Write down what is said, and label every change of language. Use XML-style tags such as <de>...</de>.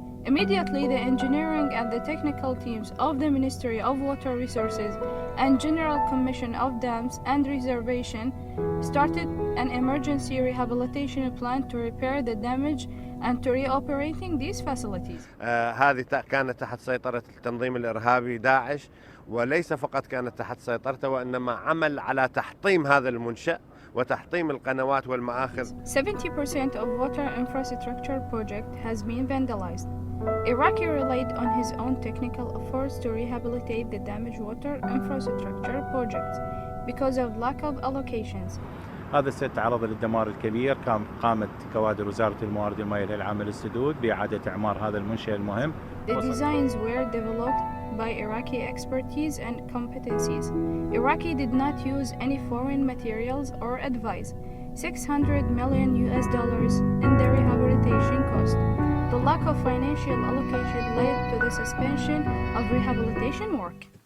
<en>Immediately, the engineering and the technical teams of the Ministry of Water Resources and General Commission of Dams and Reservation started an emergency rehabilitation plan to repair the damage and to reoperating these facilities.</en> <ar>هذه كانت تحت سيطرة التنظيم الإرهابي داعش، وليس فقط كانت تحت سيطرته وإنما عمل على تحطيم هذا المنشأ وتحطيم القنوات والمآخذ.</ar> <en>70% of water infrastructure project has been vandalized. Iraqi relied on his own technical efforts to rehabilitate the damaged water infrastructure projects because of lack of allocations.</en> <ar>هذا السد تعرض للدمار الكبير. قامت كوادر وزارة الموارد المائية للعمل السدود بإعادة إعمار هذا المنشأ المهم.</ar> <en>The designs were developed by Iraqi expertise and competencies. Iraqi did not use any foreign materials or advice. $600 million in the rehabilitation cost. The lack of financial allocation led to the suspension of rehabilitation work.</en>